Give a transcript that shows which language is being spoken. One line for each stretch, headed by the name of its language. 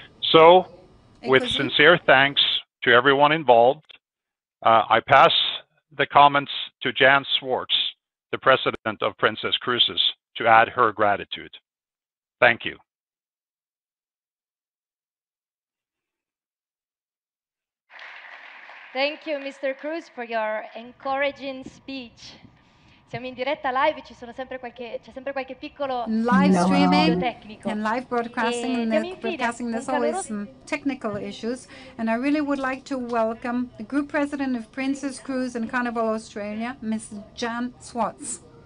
English: So, with sincere thanks to everyone involved, I pass the comments to Jan Swartz, the president of Princess Cruises, to add her gratitude. Thank you. Thank you, Mr. Cruz, for your encouraging speech.
Italian: Siamo in diretta live, c'è sempre qualche piccolo
English: live streaming
Italian: tecnico.
English: And live broadcasting, there's always some technical issues. And I really would like to welcome the group president of Princess Cruise and Carnival Australia, Ms. Jan Swartz.